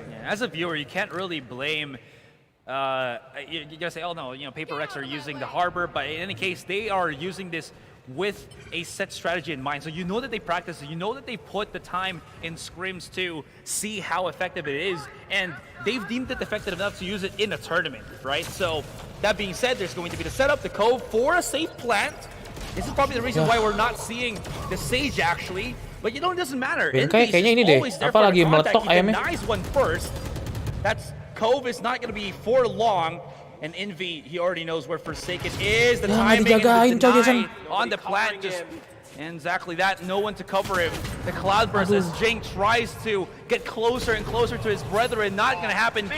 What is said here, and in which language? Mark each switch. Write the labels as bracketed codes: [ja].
[en] Yeah, as a viewer, you can't really blame. You gotta say, oh no, you know, Paperrex are using the Harbor, but in any case, they are using this with a set strategy in mind. So you know that they practice it, you know that they put the time in scrims to see how effective it is, and they've deemed it effective enough to use it in a tournament, right? So that being said, there's going to be the setup, the cove for a safe plant. This is probably the reason why we're not seeing the Sage actually, but you know, it doesn't matter. [id] Benkai kayaknya ini deh, apa lagi meletok ayamnya? [en] Denies one first. That's Cove is not going to be for long. And Envy, he already knows where Forsaken is. The timing [id] dijagain, [en] and the [id] Jason. [en] deny on the plant, just and exactly that. No one to cover him. The Cloudburst as Jing tries to get closer and closer to his brethren. Not going to happen.